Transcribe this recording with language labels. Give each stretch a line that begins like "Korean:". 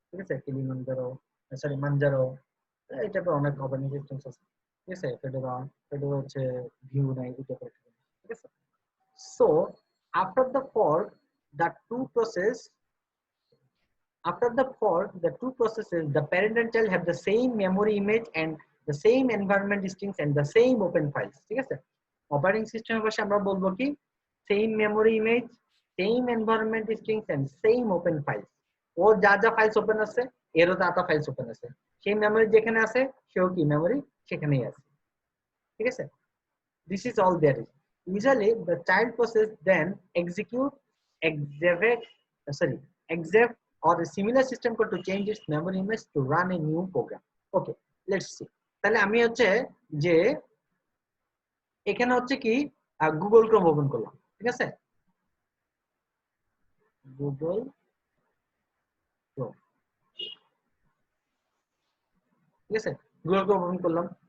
Bangla: ঠিক আছে, Kilimanjaro, sorry মানজারো, এই টাইপের অনেক অপারেটিং সিস্টেম আছে। ঠিক আছে, ফেডোরা, ফেডোরা হচ্ছে ভিউ নাই, এই টাইপের।
English: ঠিক আছে, so after the fork the two process after the fork the two processes, the parent and child, have the same memory image and the same environment strings and the same open files.
Bangla: ঠিক আছে, operating সিস্টেমের পাশে আমরা বলবো কি
English: Same memory image, same environment strings and same open files.
Bangla: ও যা যা files open আছে এরও তা তা ফাইলস ওপেন আছে, সেই মেমোরি যেখানে আছে সেও কি মেমোরি সেখানেই আছে।
English: ঠিক আছে, this is all there is. Usually, the child process then execute exec, exec or a similar system code to change its memory image to run a new program. Okay, let's see.
Bangla: তাহলে আমি হচ্ছে যে এখানে হচ্ছে কি Google Chrome open করলাম। ঠিক আছে, গুগল ক্রোম, ঠিক আছে, গুগল ক্রোম ওপেন করলাম।